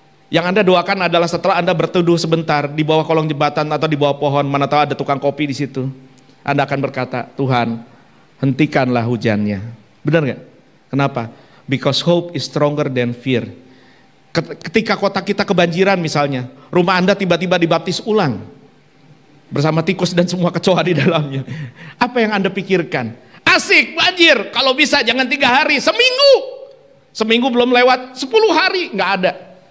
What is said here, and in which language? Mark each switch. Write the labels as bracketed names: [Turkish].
[Indonesian] Yang Anda doakan adalah setelah Anda berteduh sebentar di bawah kolong jembatan atau di bawah pohon, mana tahu ada tukang kopi di situ. Anda akan berkata, Tuhan, hentikanlah hujannya. Benar nggak? Kenapa? [English] Because hope is stronger than fear. [Indonesian] Ketika kota kita kebanjiran misalnya, rumah Anda tiba-tiba dibaptis ulang bersama tikus dan semua kecoa di dalamnya. Apa yang Anda pikirkan? Asik, banjir. Kalau bisa jangan 3 hari, seminggu belum lewat, 10 hari, nggak ada.